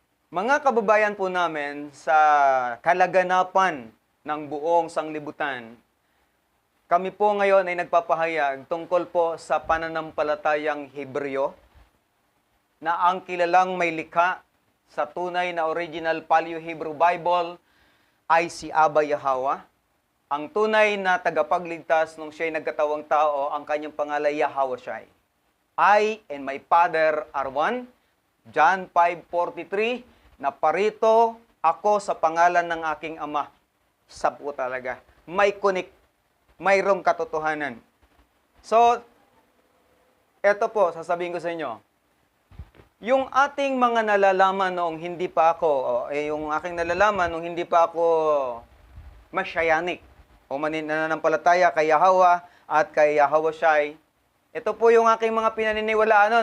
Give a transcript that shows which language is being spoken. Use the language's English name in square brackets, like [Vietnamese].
[Filipino] Mga kababayan po namin sa kalaganapan ng buong sanglibutan, kami po ngayon ay nagpapahayag tungkol po sa pananampalatayang Hebreo na ang kilalang may likha sa tunay na original Paleo-Hebrew Bible ay si Abaya Hawa. Ang tunay na tagapagligtas nung siya'y nagkatawang tao, ang kanyang pangalan Yahawashai. [English] I and my Father are one. [Filipino] John 5:43, na parito ako sa pangalan ng aking Ama. Sapo talaga. May connect, mayroong katotohanan. So, eto po, sasabihin ko sa inyo. Yung ating mga nalalaman noong hindi pa ako, yung aking nalalaman noong hindi pa ako masyayanik o nananampalataya kay Yahweh at kay Yahawashai, ito po yung aking mga pinaniniwalaan.